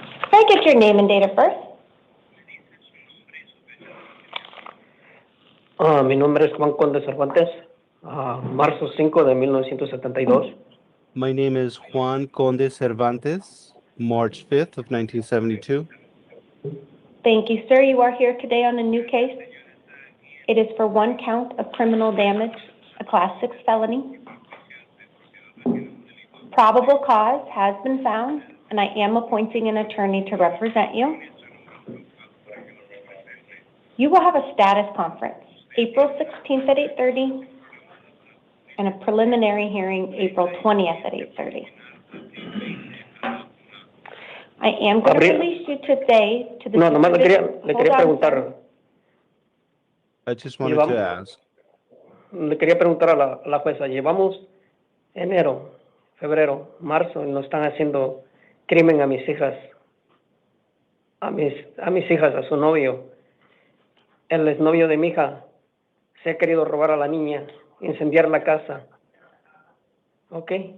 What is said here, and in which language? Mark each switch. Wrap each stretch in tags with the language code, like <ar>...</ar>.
<en>Can I get your name and date of birth?</en> <es>Mi nombre es Juan Conde Cervantes, marzo 5 de 1972.</es> <en>My name is Juan Conde Cervantes, March 5th of 1972. Thank you, sir. You are here today on a new case. It is for 1 count of criminal damage, a Class 6 felony. Probable cause has been found, and I am appointing an attorney to represent you. You will have a status conference April 16th at 8:30 and a preliminary hearing April 20th at 8:30. I am going to release you today to the...</en> <es>No, nomás le quería preguntar.</es> <en>I just wanted to ask.</en> <es>Le quería preguntar a la jueza. Llevamos enero, febrero, marzo y nos están haciendo crimen a mis hijas. A mis hijas, a su novio. El exnovio de mi hija se ha querido robar a la niña, incendiar la casa. ¿Ok?</es>